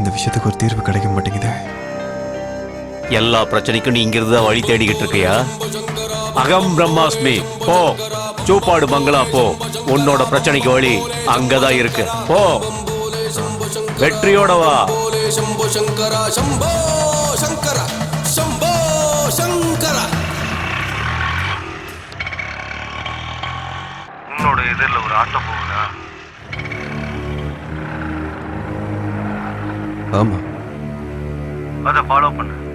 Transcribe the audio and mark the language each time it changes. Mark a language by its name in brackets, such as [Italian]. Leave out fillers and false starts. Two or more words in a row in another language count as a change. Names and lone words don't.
[Tamil] இந்த விஷயத்துக்கு ஒரு தீர்வு கிடைக்க மாட்டேங்குது. எல்லா பிரச்சனைக்கும் நீ இங்கிருந்து வழி தேடிக்கிட்டு இருக்கியா? [Sanskrit] अहं ब्रह्मास्मि, [Tamil] போ சூப்பாடு பங்களா போ. உன்னோட பிரச்சனைக்கு வழி அங்கதான் இருக்கு. போ, வெற்றியோட வா. [Sanskrit] शंभो शंकरा शंभो शंकरा शंभो शंकरा. [Tamil] உன்னோட எதிரில் ஒரு ஆட்டோ போகுதா? ஆமா, அதை ஃபாலோ பண்ணு.